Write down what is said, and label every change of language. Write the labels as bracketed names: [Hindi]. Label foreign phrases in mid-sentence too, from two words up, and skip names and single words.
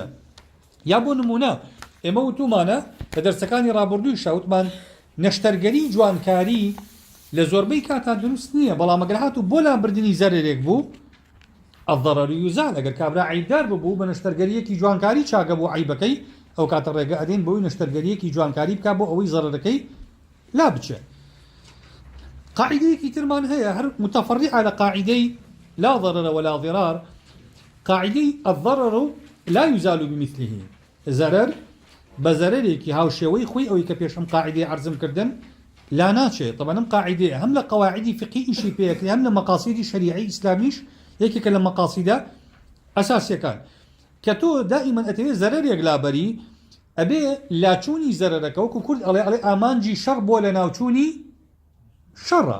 [Central Kurdish] یا بۆ نمونە ئێمە وتومانە لە دەرسەکانی ڕابردووی شاوتمان نەشتەرگەری جوانکاری لە زۆربەی کاتان دروست نییە، بەڵام ئەگەر هاتوو بۆ لابردنی زەرێک بوو [Arabic] الضرر يزال. [Central Kurdish] ئەگەر کابرا عیبدار ببوو بە نەشتەرگەریەکی جوانکاری چاگە بۆ عیبەکەی ئەو کاتە ڕێگە ئەدەین بۆی نەشتەرگەریەکی جوانکاری بکات بۆ ئەوەی زەرەرەکەی لا بچێت. قاعدەیەکی ترمان هەیە هەر [Arabic] متفرع على [Central Kurdish] قاعدەی [Arabic] لا ضرر ولا ضرار، [Central Kurdish] قاعدەی [Arabic] الضرر لا يزال بمثله، [Central Kurdish] زەرەر بە زەرەرێکی هاوشێوەی خۆی ئەوەی کە پێشم قاعدەی عەرزم کردن لا ناچێت. طبعا ئەم قاعدەیە هەم لە قەواعیدی فقهی ئیشی پێیەکرێ هەم لە مەقاصیدی شەریعی ئیسلامیش یەکێکە لە مەقاصیدە ئەساسیەکان کە تۆ دائیمەن ئەتەوێت زەرەرێک لابەری ئەبێ لاچوونی زەرەرەکە وەکو کورد ئەڵێ ئامانجی شەڕ بۆ لە ناوچوونی شەڕە.